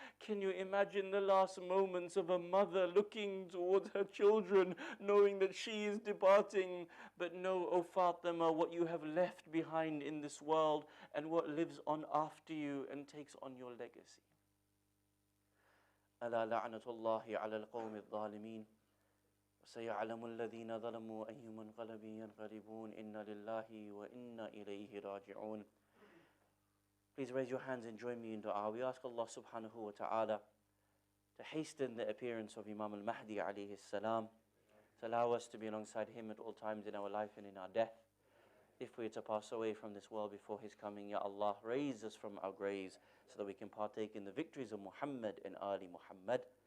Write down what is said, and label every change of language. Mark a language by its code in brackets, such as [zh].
[en] Can you imagine the last moments of a mother looking towards her children, knowing that she is departing? But know, O Fatima, what you have left behind in this world and what lives on after you and takes on your legacy. [ar] ألا لعنة الله على القوم الظالمين وسيعلم الذين ظلموا أي منقلب ينقلبون إنا لله وإنا إليه راجعون. [en] Please raise your hands and join me in dua. We ask Allah subhanahu wa ta'ala to hasten the appearance of Imam al-Mahdi alayhi salam, to allow us to be alongside him at all times in our life and in our death. If we are to pass away from this world before his coming, Ya Allah, raise us from our graves so that we can partake in the victories of Muhammad and Ali Muhammad.